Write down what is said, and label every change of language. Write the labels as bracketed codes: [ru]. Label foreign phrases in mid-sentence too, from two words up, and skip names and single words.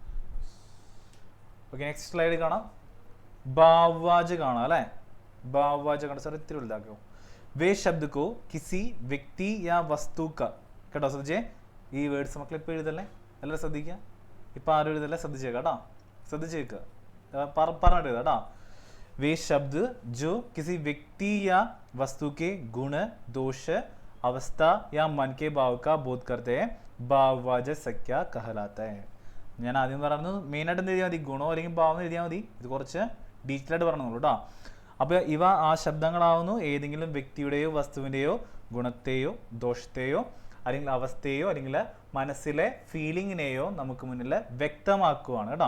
[en] okay next slide [ml] കാണാം. ഭാവവാചകം കാണാം അല്ലേ? ഭാവവാചകം കാണാം സാർ. ഇത്തിരി വലുതാക്കോ. [hi] वे शब्द को किसी व्यक्ति या वस्तु क. [ml] കേട്ടോ ശ്രദ്ധിച്ചേ. ഈ വേർഡ്സ് മക്കളെ ഇപ്പം എഴുതല്ലേ? എല്ലാവരും ശ്രദ്ധിക്കുക. ഇപ്പം ആരും എഴുതല്ലേ? ശ്രദ്ധിച്ചേക്കാം കേട്ടോ. ശ്രദ്ധിച്ചേക്കുക. പറഞ്ഞിട്ട് എഴുതാം കേട്ടോ. [hi] वे शब्द जो किसी व्यक्ति या वस्तु के गुण दोष अवस्था या मन के भाव का बोध करते हैं भाववाचक संख्या कहलाता है. [ml] ഞാൻ ആദ്യം പറഞ്ഞു മെയിനായിട്ട് എന്ത് എഴുതിയാൽ മതി, ഗുണോ അല്ലെങ്കിൽ ഭാവം എഴുതിയാൽ മതി. ഇത് കുറച്ച് ഡീറ്റെയിൽ ആയിട്ട് പറഞ്ഞു കേട്ടോ. അപ്പോൾ ഇവ ആ ശബ്ദങ്ങളാവുന്നു ഏതെങ്കിലും വ്യക്തിയുടെയോ വസ്തുവിൻ്റെയോ ഗുണത്തെയോ ദോഷത്തെയോ അല്ലെങ്കിൽ അവസ്ഥയെയോ അല്ലെങ്കിൽ മനസ്സിലെ ഫീലിങ്ങിനെയോ നമുക്ക് മുന്നിൽ വ്യക്തമാക്കുവാണ് കേട്ടോ.